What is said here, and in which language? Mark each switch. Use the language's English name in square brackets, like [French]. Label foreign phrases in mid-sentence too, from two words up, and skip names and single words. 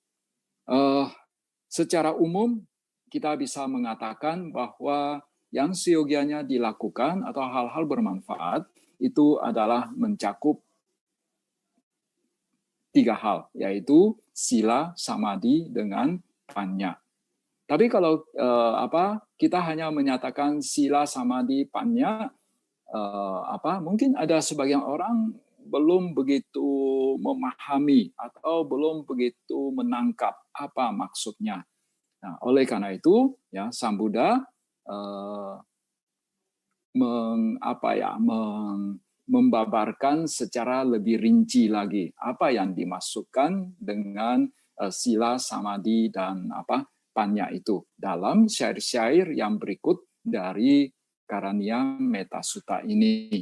[Indonesian] Secara umum kita bisa mengatakan bahwa yang seyogianya dilakukan atau hal-hal bermanfaat itu adalah mencakup 3 hal, yaitu [Pali] sila, samadhi, [Indonesian] dengan panya. Tapi kalau kita hanya menyatakan [Pali] sila, samadhi, panya, [Indonesian] mungkin ada sebagian orang belum begitu memahami atau belum begitu menangkap apa maksudnya. Nah, oleh karena itu, ya, Sang Buddha membabarkan secara lebih rinci lagi apa yang dimasukkan dengan [Pali] sila, samadhi, [Indonesian] dan panya itu dalam syair-syair yang berikut dari Karaniya Metta Sutta ini.